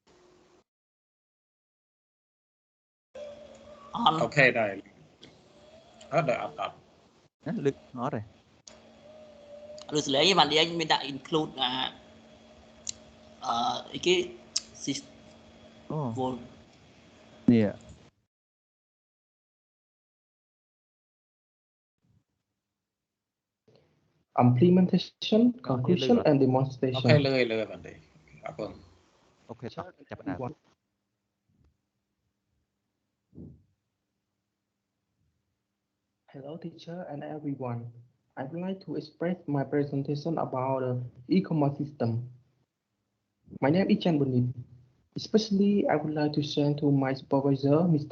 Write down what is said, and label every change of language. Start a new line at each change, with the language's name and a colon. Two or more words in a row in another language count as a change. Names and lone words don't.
Khmer: អូខេដែរអត់ ណាលឺអត់ទេ ឬសលេងបាននិយាយមានដាក់ include អីគេ អូនេះ
English: implementation conclusion and demonstration
Khmer: អូខេលើបានទេអរគុណ អូខេចាប់ដើម
English: Hello teacher and everyone. I would like to express my presentation about the e-commerce system. My name is Chan Bonit. Especially, I would like to send to my supervisor, Mr.